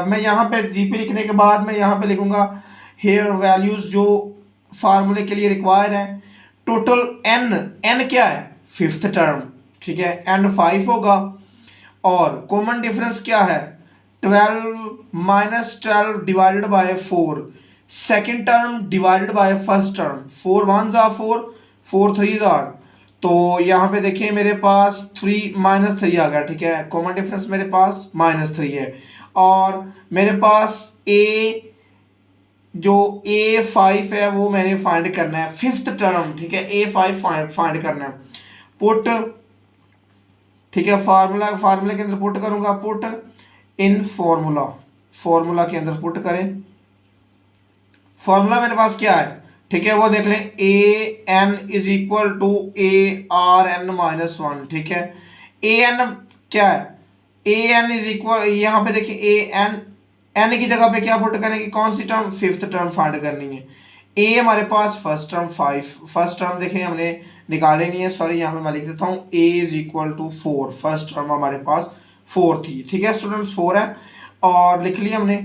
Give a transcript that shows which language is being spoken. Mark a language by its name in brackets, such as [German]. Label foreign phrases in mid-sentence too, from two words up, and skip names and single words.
[Hindi] अब मैं यहाँ पे जीपी लिखने के बाद मैं यहाँ पे लिखूंगा [English] here values [Hindi] जो फार्मूले के लिए रिक्वायर्ड है। टोटल एन क्या है [English] fifth term, [Hindi] ठीक है, एन 5 होगा। और [English] common difference [Hindi] क्या है 12 - 12 [English] divided by [Hindi] 4, [English] second term divided by first term. 4 1s are 4, 4 3s are, [Hindi] तो यहाँ पे देखिए मेरे पास 3 -3 आ गया, ठीक है। [English] common difference [Hindi] मेरे पास -3 है। और मेरे पास जो a5 है वो मैंने फाइंड करना है [English] fifth term, [Hindi] ठीक है। a5 फाइंड करना है। पुट, ठीक है, फार्मूले के अंदर पुट करूंगा, [English] put in formula [Hindi] के अंदर पुट करें। फॉर्मूला मेरे पास क्या है, ठीक है, वो देख लें an [English] is equal to [Hindi] ARn-1, ठीक है। an क्या है, an [English] is equal, [Hindi] यहाँ पे देखिए an की जगह पे क्या पुट करेंगे, कौन सी टर्म [English] fifth term [Hindi] फाइंड करनी है। a हमारे पास [English] first term [Hindi] 5, [English] first term [Hindi] देखें हमने निकाले नहीं है, सॉरी यहाँ पे मैं लिख देता हूँ a [English] is equal to [Hindi] 4, [English] first term [Hindi] हमारे पास 4 थी, ठीक है स्टूडेंट्स, 4 है और लिख लिया हमने।